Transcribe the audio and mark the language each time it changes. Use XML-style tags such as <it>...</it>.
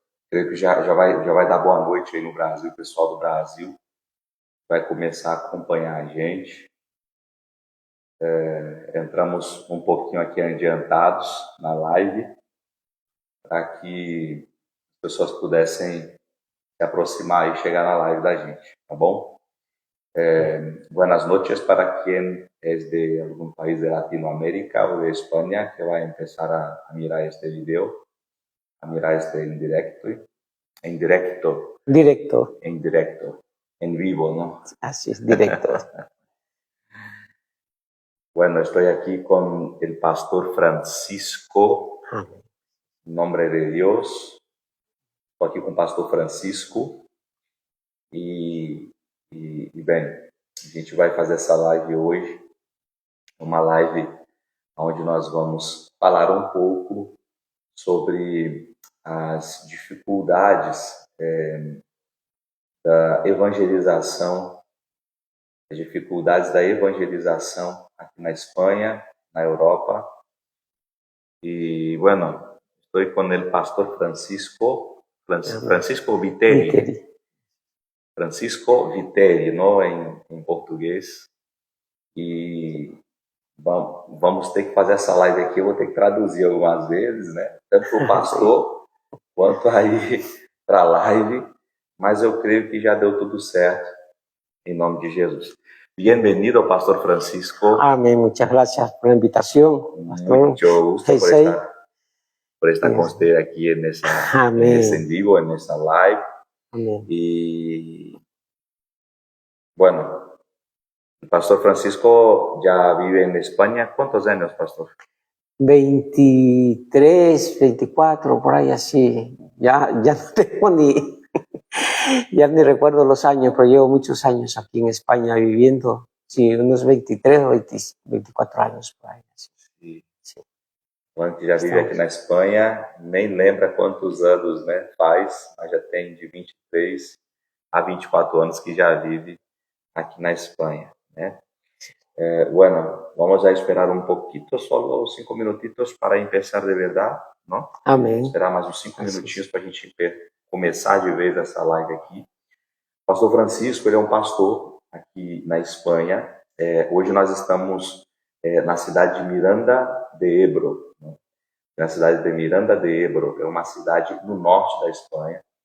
<pt>Creio que já vai dar boa noite aí no Brasil, o pessoal do Brasil vai começar a acompanhar a gente. Entramos um pouquinho aqui adiantados na live, para que as pessoas pudessem se aproximar e chegar na live da gente, tá bom?</pt> <es>Buenas noches para quien es de algún país de Latinoamérica o de España que va a empezar a mirar este video, a mirar este en directo, en vivo, ¿no? Así es, directo. Bueno, estoy aquí con el pastor Francisco, en nombre de Dios.</es> <pt>Estou aqui com o pastor Francisco e bem, a gente vai fazer essa live hoje, uma live onde nós vamos falar um pouco sobre as dificuldades da evangelização, as dificuldades da evangelização aqui na Espanha, na Europa. E, bueno, estou com o pastor Francisco Viteri. Francisco Viteri, não em português. E vamos ter que fazer essa live aqui, eu vou ter que traduzir algumas vezes, né? Tanto para o pastor quanto aí para a live, mas eu creio que já deu tudo certo, em nome de Jesus.</pt> <es>Bienvenido, Pastor Francisco. Amén, muchas gracias por la invitación. Mucho gusto por estar con usted aquí en ese en vivo, en esa live. Amén. Y bueno, el Pastor Francisco ya vive en España. ¿Cuántos años, Pastor? 23, 24, por ahí así. Ya no tengo ya ni recuerdo los años, pero llevo muchos años aquí en España viviendo. Sí, unos 23 o 24 años por ahí. Así. Sí.</es> <pt>Bueno, que já vive aqui na Espanha, nem lembra quantos anos, né, faz, mas já tem de 23 a 24 anos que já vive aqui na Espanha, né?</pt> <es>Bueno, vamos a esperar un poquito, solo 5 minutitos para empezar de verdad, ¿no?</es> <pt>Amém. Esperar mais uns 5 minutinhos para a gente começar de vez essa live aqui. O pastor Francisco, ele é um pastor aqui na Espanha. Hoje nós estamos na cidade de Miranda de Ebro, né? Na cidade de Miranda de Ebro, é uma cidade no norte da Espanha.</pt>